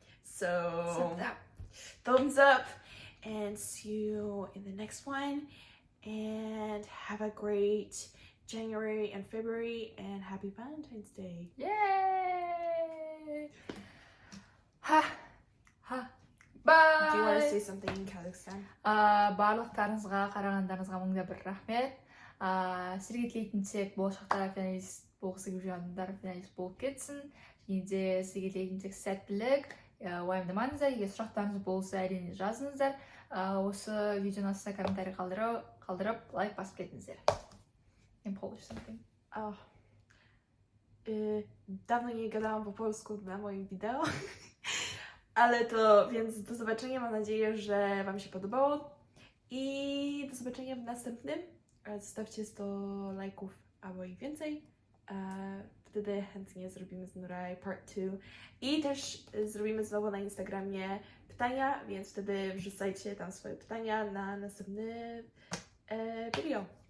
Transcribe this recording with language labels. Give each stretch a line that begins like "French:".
English: So thumbs up, and see you in the next one, and have a great January and February, and happy Valentine's Day. Yay! Ha! Ha! Bye! Do you want to say something in Kazakhstan?
Kazakh: Барлықтарыңызға қарағандарыңызға мыңда бір рахмет. Сіздерге тілейтін тек болашақта финалист болғысы келіп жүрген адамдар финалист болып кетсін. Және де сізге тілейтін тек сәттілік. Уайымдамаңыздар, егер сұрақтарыңыз болса әрине жазыңыздар. Осы видеоның астына комментарий қалдырып лайк басып кетіңіздер.
English: In Polish something.
Polish: Dawno nie gadałam po polsku na moim wideo, ale to, więc do zobaczenia, mam nadzieję, że Wam się podobało i do zobaczenia w następnym. Zostawcie 100 lajków albo i więcej, wtedy chętnie zrobimy z Nurai part 2 i też zrobimy znowu na Instagramie pytania, więc wtedy wrzucajcie tam swoje pytania na następny video.